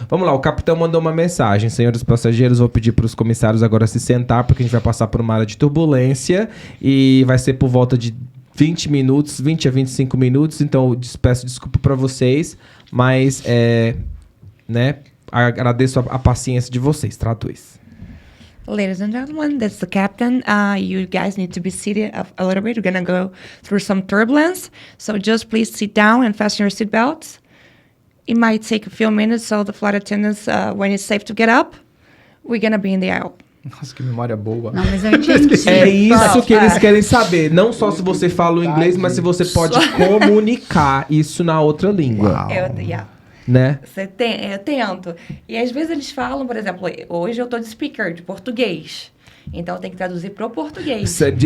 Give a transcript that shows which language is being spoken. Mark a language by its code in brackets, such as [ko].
[pt] Vamos lá, o capitão mandou uma mensagem. Senhores passageiros, vou pedir para os comissários agora se sentar, porque a gente vai passar por uma área de turbulência e vai ser por volta de 20 a 25 minutos. Então eu peço desculpa para vocês, mas né, agradeço a paciência de vocês. Traduz. [en] Ladies and gentlemen, that's the captain. You guys need to be seated a little bit. We're going to go through some turbulence. So just please sit down and fasten your seatbelts. It might take a few minutes, so the flight attendants, when it's safe to get up, we're going to be in the aisle. [pt] Nossa, que memória boa. Não, mas eu entendi. É isso que eles querem saber. Não só se você fala o inglês, mas se você pode comunicar isso na outra língua. Né? Eu tento. E às vezes eles falam, por exemplo, hoje eu tô de speaker, de português. Então tem que traduzir pro português.